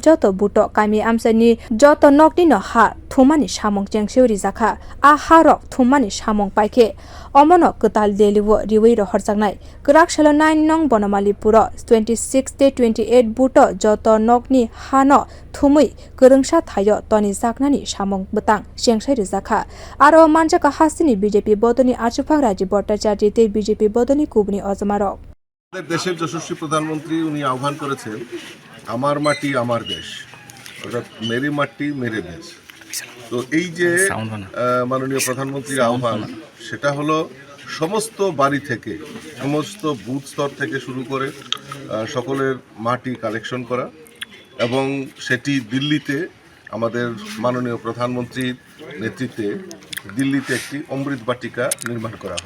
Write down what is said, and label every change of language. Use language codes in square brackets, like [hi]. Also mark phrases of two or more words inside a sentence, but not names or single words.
[trp] joto buto kami amsani joto nokni no ha thumani samung jengsew rijaka a harok thumani samung paike omono kwtal deliwo riwi rohorjaknai Kwrak salo 9 nong Banamalipuro 26 te 28 buto joto nokni hano thumui kwrungsa thayo toni jaknani samung bwtang jengsai rijaka aro manjak hasteni BJP bodolni achukphang Rajib Bhattacharjee te BJP bodolni kubuni অজমারক [bn] দেশের যশস্বী প্রধানমন্ত্রী উনি আহ্বান করেছেন আমার মাটি আমার দেশ অর্থাৎ [hi] मेरी माटी मेरे देश। [bn] তো এই যে মাননীয় প্রধানমন্ত্রীর আহ্বান সেটা হলো সমস্ত বাড়ি থেকে সমস্ত বুথ স্তর থেকে শুরু করে সকলের মাটি কালেকশন করা এবং সেটি দিল্লিতে আমাদের মাননীয় প্রধানমন্ত্রীর নেতৃত্বে দিল্লিতে একটি অমৃত বাটিকা নির্মাণ করা হয়।